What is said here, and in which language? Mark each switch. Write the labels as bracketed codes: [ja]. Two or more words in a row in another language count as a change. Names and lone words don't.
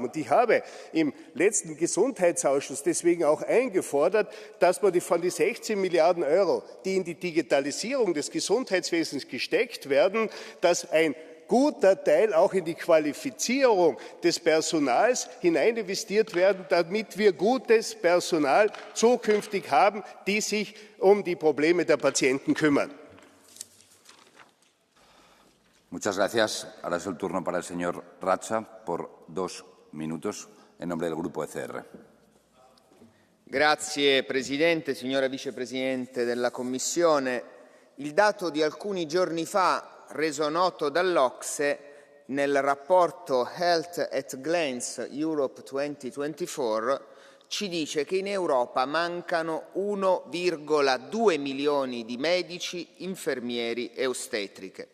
[de] Und ich habe im letzten Gesundheitsausschuss deswegen auch eingefordert, dass man von den 16 Milliarden Euro, die in die Digitalisierung des Gesundheitswesens gesteckt werden, dass ein guter Teil auch in die Qualifizierung des Personals hineininvestiert werden, damit wir gutes Personal zukünftig haben, die sich um die Probleme der Patienten kümmern. [es] Muchas gracias. Ahora es el turno para el señor Ratza por 2 minutos en nombre del Grupo ECR. [it] Grazie Presidente, signora Vicepresidente della Commissione. Il dato di alcuni giorni fa, reso noto dall'Ocse nel rapporto Health at a Glance Europe 2024, ci dice che in Europa mancano 1,2 milioni di medici, infermieri e ostetriche.